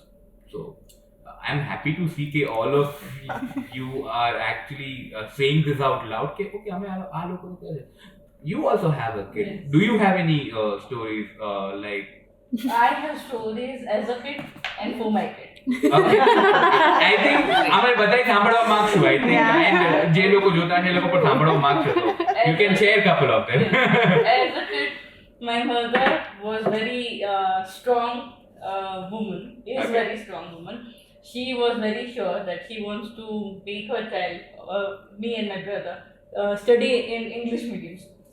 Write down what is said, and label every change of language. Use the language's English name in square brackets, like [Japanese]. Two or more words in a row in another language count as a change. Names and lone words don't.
[English] So I'm happy to see that all of you are actually saying this out loud. Okay, you also have a kid. Yes. Do you have any stories like? I have stories as a kid and for my kid. Okay. I think [Gujarati] અમારે બધાય સાંભળવા માંગશું. [English] I think and [Gujarati] જે લોકો જોતા છે એ લોકો પણ સાંભળવા માંગશે. [English] You can share couple of them. As a kid, my mother was very strong woman. Is Okay. very strong woman. She was very sure that she wants to make her child, me and my brother, study in English medium schools.